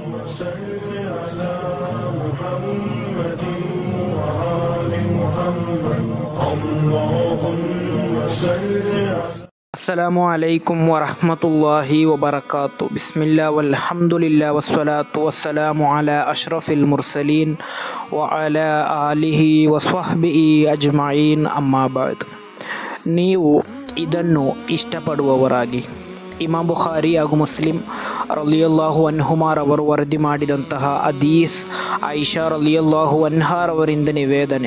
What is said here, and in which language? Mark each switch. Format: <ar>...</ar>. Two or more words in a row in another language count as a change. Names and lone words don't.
<ar>صل على محمد وآل محمد اللهم صل على السلام عليكم ورحمة الله وبركاته. بسم الله والحمد لله والصلاة والسلام على أشرف المرسلين وعلى آله وصحبه أجمعين. أما بعد.</ar> <kn>ನೀವು ಇದನ್ನು ಇಷ್ಟಪಡುವವರಾಗಿ ಇಮಾಮ್ ಬುಖಾರಿ ಹಾಗೂ ಮುಸ್ಲಿಂ</kn> <ar>رضي الله عنهما</ar> <kn>ವರದಿ ಮಾಡಿದಂತಹ ಹದೀಸ್, ಆಯಿಷಾ</kn> <ar>رضي الله عنها</ar> <kn>ನಿವೇದನೆ.</kn>